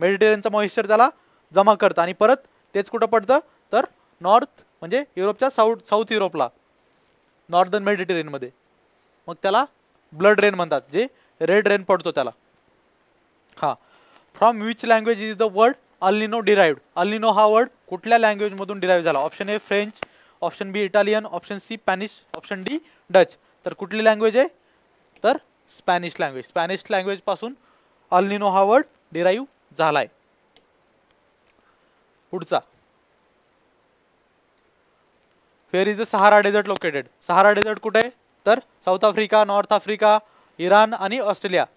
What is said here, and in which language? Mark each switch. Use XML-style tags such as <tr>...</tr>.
<mr>मेडिटेरियनचा moisture त्याला जमा करतं आणि परत तेच कुठं पडतं तर नॉर्थ म्हणजे युरोपच्या साऊथ युरोपला नॉर्दर्न मेडिटेरियनमध्ये. मग त्याला ब्लड रेन म्हणतात जे रेड रेन पडतो त्याला.</mr> <en>हां from which language is the word El Nino derived.</en> <mr>अल्निनो हा वर्ड कुठल्या लँग्वेजमधून डिराईव्ह झाला. Option A French, option B Italian, option C Spanish, option D Dutch. तर कुठली लँग्वेज आहे तर स्पॅनिश लँग्वेज. स्पॅनिश लँग्वेजपासून अल्निनो हा वर्ड डिराईव्ह झालाय.</mr> <en>पुढचा where is the Sahara desert located.</en> <mr>Sahara dessert कुठे आहे तर south Africa, north Africa, Iran आणि ऑस्ट्रेलिया.</mr>